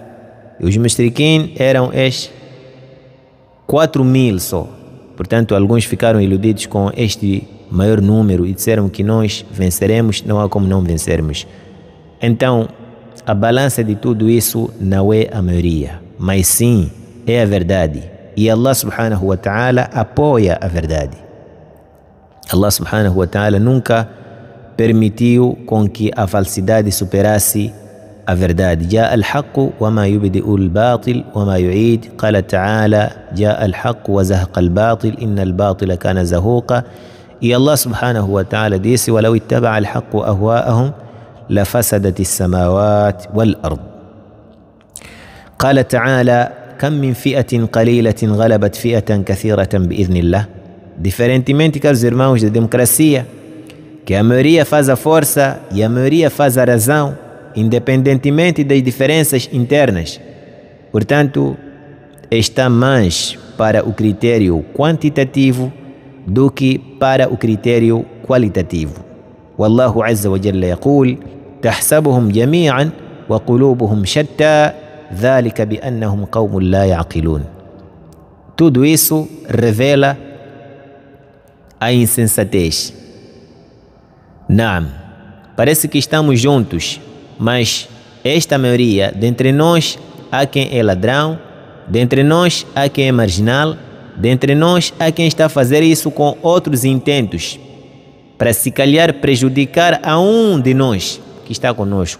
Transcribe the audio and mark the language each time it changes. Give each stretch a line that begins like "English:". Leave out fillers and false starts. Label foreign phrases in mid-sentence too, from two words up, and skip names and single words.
Portuguese: E os mushriquin eram 4,000 só. Portanto, alguns ficaram iludidos com este maior número e disseram que nós venceremos, não há como não vencermos. Então, a balança de tudo isso não é a maioria, mas sim é a verdade. E
Arabic: الله سبحانه وتعالى
Portuguese: apoia a verdade.
Arabic: الله سبحانه وتعالى
Portuguese: nunca permitiu com que a falsidade superasse a verdade.
Arabic: جاء الحق وما يبدئ الباطل وما يعيد. قال تعالى: جاء الحق وزهق الباطل إن الباطل كان زهوقا. E الله سبحانه وتعالى disse: ولو اتبع الحق أهواءهم لفسدت السماوات والأرض. قال تعالى: كم من فئة قليلة غلبت فئة كثيرة بإذن الله.
Portuguese: Diferentemente, caros irmãos, da democracia, que a maioria faz a força e a maioria faz a razão, independentemente das diferenças internas. Portanto, está mais para o critério quantitativo do que para o critério qualitativo.
Arabic: والله عز وجل يقول: تحسبهم جميعا وقلوبهم شتى ذلك بأنهم قوم لا يعقلون.
Portuguese: Tudo isso revela a insensatez. Naam, parece que estamos juntos, mas esta maioria, dentre nós há quem é ladrão, dentre nós há quem é marginal, dentre nós há quem está a fazer isso com outros intentos, para se calhar prejudicar a um de nós que está conosco.